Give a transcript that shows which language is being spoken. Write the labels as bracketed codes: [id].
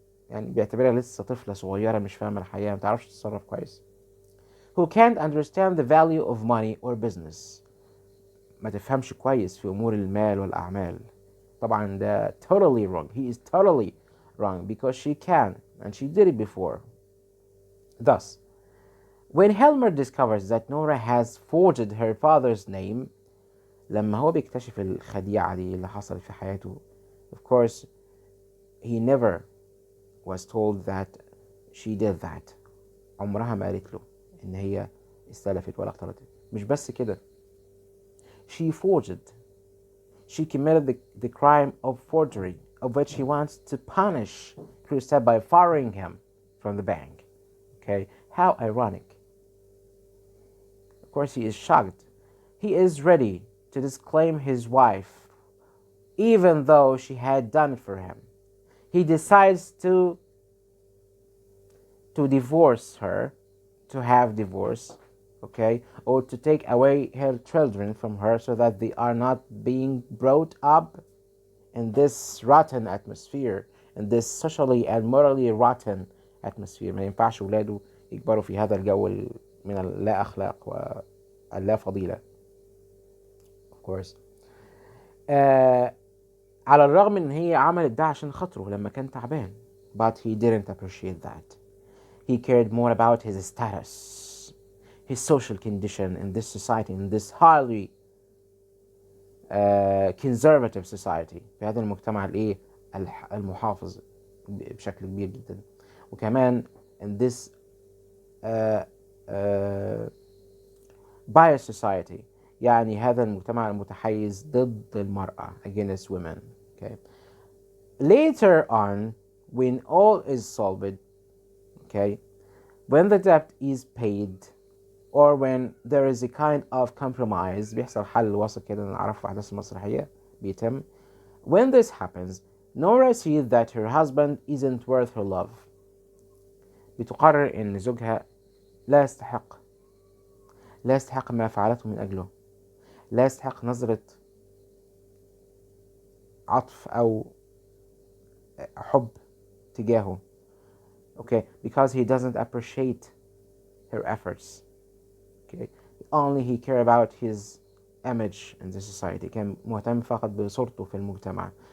[ar] يعني بيعتبرها لسه طفلة صغيرة مش فاهمة الحياة، ما تعرفش تتصرف كويس. [en] Who can't understand the value of money or business. [ar] ما تفهمش كويس في أمور المال والأعمال. طبعا ده [en] totally wrong. He is totally wrong because she can and she did it before. Thus, when Helmer discovers that Nora has forged her father's name، [ar] لما هو بيكتشف الخديعة دي اللي حصلت في حياته، [en] of course he never was told that she did that. [ar] عمرها ما قالت له إن هي استلفت ولا اقترضت. مش بس كده، [en] she forged. She committed the crime of forgery, of which he wants to punish Krogstad by firing him from the bank. Okay, how ironic. Of course, he is shocked. he is ready to disclaim his wife, even though she had done it for him. He decides to divorce her, to have divorce, okay, or to take away her children from her so that they are not being brought up in this rotten atmosphere, in this socially and morally rotten atmosphere. [ar] ما ينفعش ولاده يكبروا في هذا الجو من اللا أخلاق واللا فضيلة. [en] Of course. [ar] على الرغم ان هي عملت ده عشان خاطره لما كان تعبان. [en] But he didn't appreciate that. He cared more about his status, his social condition in this society, in this highly conservative society. [ar] في هذا المجتمع الايه المحافظ بشكل كبير جدا. وكمان [en] in this biased society. [ar] يعني هذا المجتمع المتحيز ضد المرأة, [en] against women. Okay. Later on, when all is solved, okay, when the debt is paid, or when there is a kind of compromise, [ar] بيحصل حل وسط كده نعرفه في أحداث المسرحية بيتم. [en] When this happens, Nora sees that her husband isn't worth her love. [ar] بتقرر إن زوجها لا يستحق ما فعلته من أجله. لا يستحق نظرة عطف أو حب تجاهه. [en] Okay, because he doesn't appreciate her efforts. Okay, only he cares about his image in the society. [ar] كان مهتم فقط بصورته في المجتمع.